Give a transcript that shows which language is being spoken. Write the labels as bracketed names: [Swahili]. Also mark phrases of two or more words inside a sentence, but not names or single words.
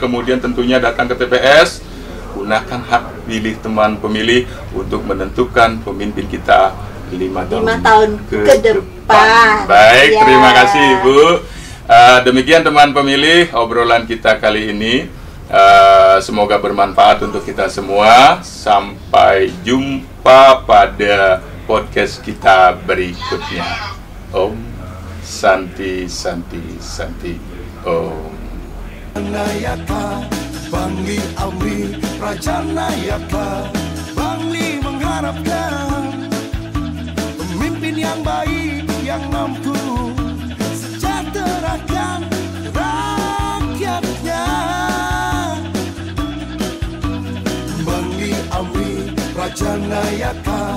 [Indonesian] Kemudian tentunya datang ke TPS, gunakan hak pilih teman pemilih untuk menentukan pemimpin kita 5 tahun ke depan. Baik, terima kasih Ibu. Demikian teman pemilih obrolan kita kali ini. Semoga bermanfaat untuk kita semua. Sampai jumpa pada podcast kita berikutnya. [Sanskrit] Om Santi Santi Santi Om. [Indonesian] Bangli Amri Prajanayaka. Bangli mengharapkan pemimpin yang baik, yang mampu sejahterakan rakyatnya. Bangli Amri Prajanayaka.